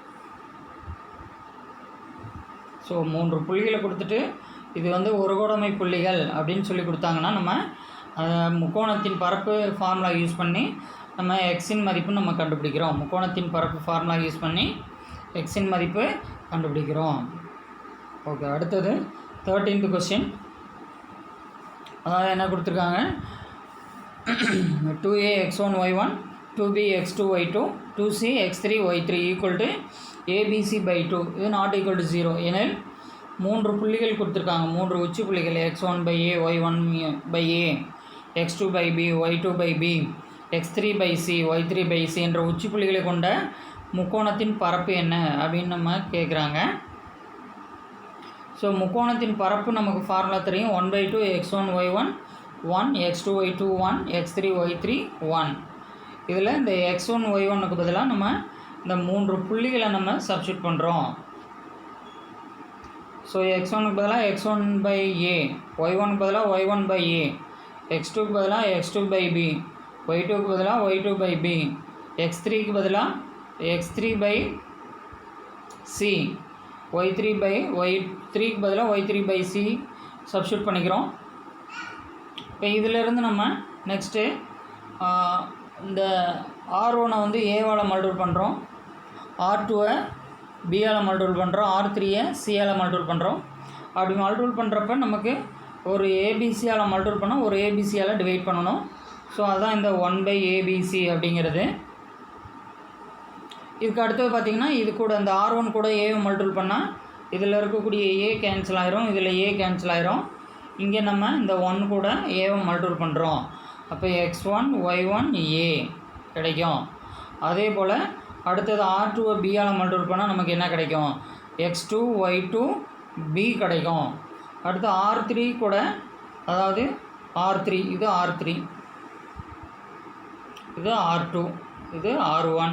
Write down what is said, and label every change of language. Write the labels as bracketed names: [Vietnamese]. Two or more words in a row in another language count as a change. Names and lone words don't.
[Tamil] ஸோ 3 புள்ளிகளை கொடுத்துட்டு இது ஒரு கோடமை புள்ளிகள் அப்படின்னு சொல்லி கொடுத்தாங்கன்னா நம்ம முக்கோணத்தின் பரப்பு [English] formula use [Tamil] பண்ணி நம்ம எக்ஸின் மதிப்பு நம்ம கண்டுபிடிக்கிறோம். முக்கோணத்தின் பரப்பு [English] formula use [Tamil] பண்ணி எக்ஸின் மதிப்பு கண்டுபிடிக்கிறோம். ஓகே, அடுத்தது 13th கொஸ்டின். அதாவது என்ன கொடுத்துருக்காங்க, 2a x1 y1 2b x2 y2 2c x3 y3 = abc/2. இது ≠0 எனில் 3 புள்ளிகள் கொடுத்துருக்காங்க. 3 உச்சி புள்ளிகள் x1/a y1/a x2/b y2/b x3/c y3/c என்ற உச்சி புள்ளிகளை கொண்ட முக்கோணத்தின் பரப்பு என்ன அப்படின்னு நம்ம கேட்குறாங்க. ஸோ முக்கோணத்தின் பரப்பு நமக்கு ஃபார்முலா தெரியும். 1/2 x1 y1 1 x2 y2 1 x3 y3 1. இதில் இந்த x1 y1க்கு பதிலாக நம்ம இந்த 3 புள்ளிகளை நம்ம சப்ஸ்டியூட் பண்ணுறோம். ஸோ x1க்கு பதிலாக x1/a, y1க்கு பதிலாக y1/a, x2க்கு பதிலாக x2/b, y2க்கு பதிலாக y2/b, x3க்கு பதிலாக x3/c, y3/y3க்கு பதிலாக y3/c சப்ஸ்டியூட் பண்ணிக்கிறோம். இப்போ இதிலேருந்து நம்ம நெக்ஸ்ட்டு இந்த R1 ஏவால் மல்டிபிள் பண்ணுறோம், R2 பியால் மல்டிபிள் பண்ணுறோம், R3 சியால் மல்டிபிள் பண்ணுறோம். அப்படி மல்டிபிள் பண்ணுறப்ப நமக்கு ஒரு ஏபிசியால் மல்டிபிள் பண்ணால் ஒரு ஏபிசியால் டிவைட் பண்ணணும். ஸோ அதுதான் இந்த 1/abc அப்படிங்கிறது. இதுக்கு அடுத்தது பார்த்திங்கன்னா இது கூட இந்த R1 கூட ஏவை மல்டிபிள் பண்ணால் இதில் இருக்கக்கூடிய ஏ கேன்சல் ஆயிரும், இதில் ஏ கேன்சல் ஆயிரும். இங்கே நம்ம இந்த 1 கூட ஏவை மல்டிபிள் பண்ணுறோம். அப்போ x1 y1 a கிடைக்கும். அதே போல் அடுத்தது R2 பியால் மல்டிபிள் பண்ணால் நமக்கு என்ன கிடைக்கும், x2 y2 b கிடைக்கும். அடுத்து R3 கூட, அதாவது R3, இது R3, இது R2, இது R1.